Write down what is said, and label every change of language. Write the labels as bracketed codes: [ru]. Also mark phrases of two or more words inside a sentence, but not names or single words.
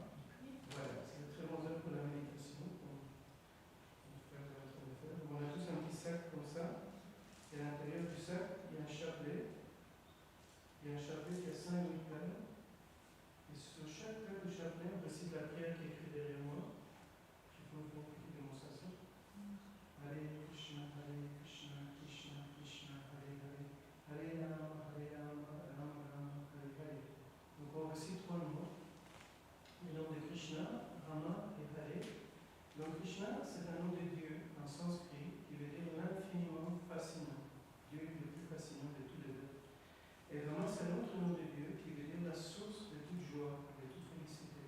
[fr] Voilà, c'est une très bonne heure pour la méditation, pour faire ce qu'on est en train de faire. On a tous un petit sac comme ça, et à l'intérieur du sac, il y a un chapelet. Il y a un chapelet qui a 5 perles. Et sur chaque perle du chapelet, on récite la prière qui est écrite derrière moi. Je peux vous faire une petite démonstration. Hare Krishna, Krishna, Krishna, Hare Hare. Hare Rama, Rama Rama, Hare Hare. Donc on récite 3 noms. Le nom de Krishna, Rama et Hare. Donc Krishna, c'est un nom de Dieu en sanskrit qui veut dire l'infiniment fascinant. Dieu est le plus fascinant de tous les êtres. Et Rama, c'est un autre nom de Dieu qui veut dire la source de toute joie, de toute félicité.